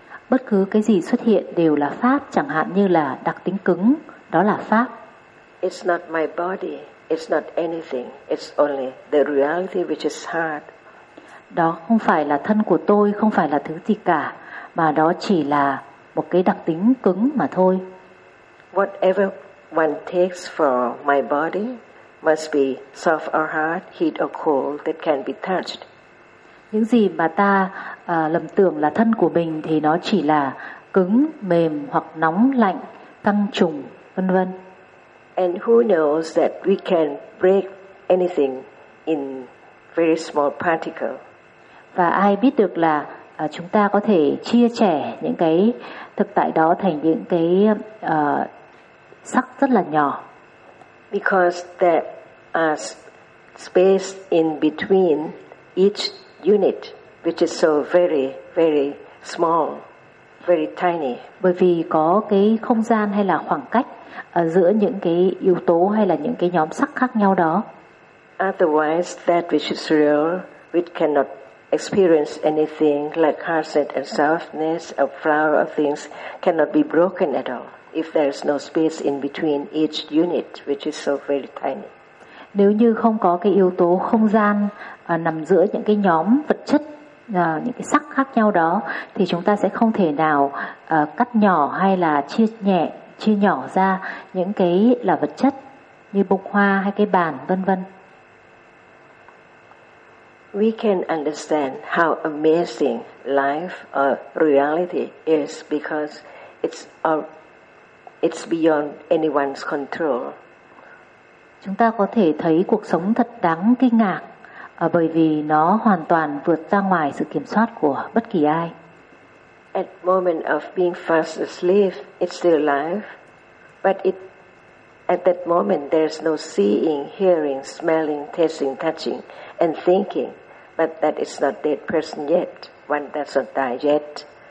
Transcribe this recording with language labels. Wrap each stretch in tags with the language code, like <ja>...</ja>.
<vi>Bất cứ cái gì xuất hiện đều là pháp, chẳng hạn như là đặc tính cứng, đó là pháp.</vi> <en>It's not my body, it's not anything, it's only the reality which is hard.</en> <vi>Đó không phải là thân của tôi, không phải là thứ gì cả, mà đó chỉ là một cái đặc tính cứng mà thôi.</vi> <en>Whatever one takes for my body must be soft or hard, heat or cold, that can be touched.</en> <vi>Những gì mà ta lầm tưởng là thân của mình thì nó chỉ là cứng, mềm hoặc nóng, lạnh, căng trùng, vân vân.</vi> <en>And who knows that we can break anything in very small particle?</en> <vi>Và ai biết được là chúng ta có thể chia sẻ những cái thực tại đó thành những cái sắc rất là nhỏ.</vi> <en>Because there are space in between each unit, which is so very, very small, very tiny.</en> <vi>Bởi vì có cái không gian hay là khoảng cách giữa những cái yếu tố hay là những cái nhóm sắc khác nhau đó.</vi> <en>Otherwise, that which is real, which cannot experience anything like hardness and softness of flower or things cannot be broken at all if there is no space in between each unit, which is so very tiny.</en> <vi>Nếu như không có cái yếu tố không gian nằm giữa những cái nhóm vật chất, những cái sắc khác nhau đó, thì chúng ta sẽ không thể nào cắt nhỏ hay là chia nhỏ ra những cái là vật chất như bông hoa hay cái bàn, vân vân.</vi> <en>We can understand how amazing life or reality is because it's beyond anyone's control.</en> <vi>Chúng ta có thể thấy cuộc sống thật đáng kinh ngạc bởi vì nó hoàn toàn vượt ra ngoài sự kiểm soát của bất kỳ ai.</vi> <en>At moment of being fast asleep, it's still life, but at that moment there's no seeing, hearing, smelling, tasting, touching, and thinking. But that is not dead person yet. one doesn't die yet.</en>